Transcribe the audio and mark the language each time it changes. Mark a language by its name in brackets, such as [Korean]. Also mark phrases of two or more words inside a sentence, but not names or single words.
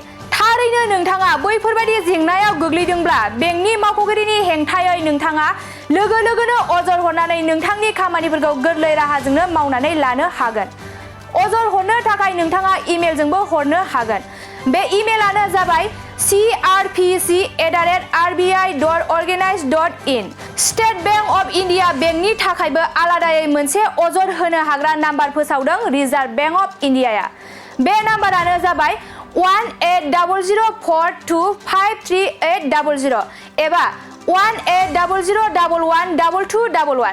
[Bodo] थारैनो नोंथाङा बैफोरबायदि जेंनायाव गोग्लैदोंब्ला बेंकनि मावख'गिरिनि हेंथायै नोंथाङा लोगो लोगोनो अजद हरनानै नोंथांनि खामानिफोरखौ गोरलै राहाजोंनो मावनानै लानो हागोन। अजद हरनो थाखाय नोंथाङा इमेलजोंबो हरनो हागोन। बे इमेलानो जाबाय crpc@rbi.organize.in। स्टेट बेंक अफ इन्डिया बेंकनि थाखायबो आलादायै मोनसे अजद होनो हाग्रा नाम्बार फोसावदों रिजार्भ बेंक अफ इन्डियाया। बे नाम्बारानो जाबाय 180042533800 एबा 1800112211।